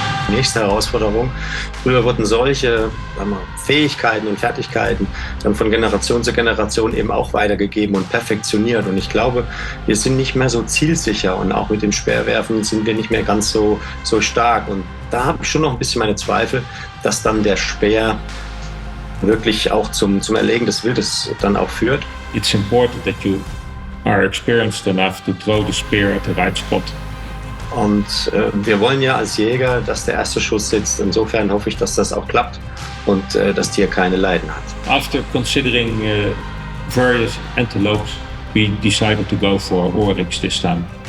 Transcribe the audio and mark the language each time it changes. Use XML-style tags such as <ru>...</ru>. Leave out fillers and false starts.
<de>Nächste Herausforderung. Früher wurden solche Fähigkeiten und Fertigkeiten dann von Generation zu Generation eben auch weitergegeben und perfektioniert. Und ich glaube, wir sind nicht mehr so zielsicher und auch mit dem Speerwerfen sind wir nicht mehr ganz so stark. Und da habe ich schon noch ein bisschen meine Zweifel, dass dann der Speer wirklich auch zum Erlegen des Wildes dann auch führt.</de> <en>It's important that you are experienced enough to throw the spear at the right spot.</en> <de>Und wir wollen ja als Jäger, dass der erste Schuss sitzt. Insofern hoffe ich, dass das auch klappt und das Tier keine Leiden hat.</de> <en>After considering various antelopes, we decided to go for oryx this time.</en>